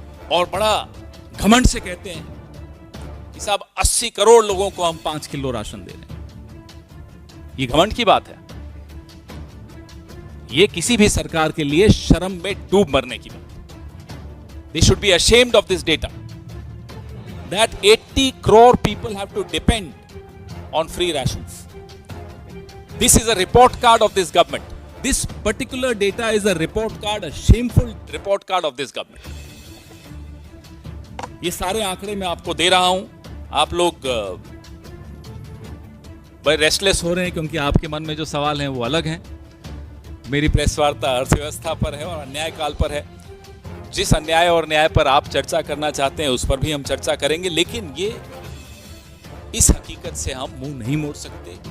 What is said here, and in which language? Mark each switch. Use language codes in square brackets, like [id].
[hi] और बड़ा घमंड से कहते हैं कि साहब 80 करोड़ लोगों को हम 5 किलो राशन दे रहे हैं। ये घमंड की बात है, ये किसी भी सरकार के लिए शर्म में डूब मरने की बात। [en] They should be ashamed of this data that 80 crore people have to depend on free rations. This is a report card of this government. This particular data is a report card, a shameful report card of this government. [hi] ये सारे आंकड़े मैं आपको दे रहा हूं, आप लोग बड़े रेस्टलेस हो रहे हैं क्योंकि आपके मन में जो सवाल हैं वो अलग हैं। मेरी प्रेस वार्ता अर्थव्यवस्था पर है और अन्याय काल पर है। जिस अन्याय और न्याय पर आप चर्चा करना चाहते हैं उस पर भी हम चर्चा करेंगे, लेकिन ये इस हकीकत से हम मुंह नहीं मोड़ सकते।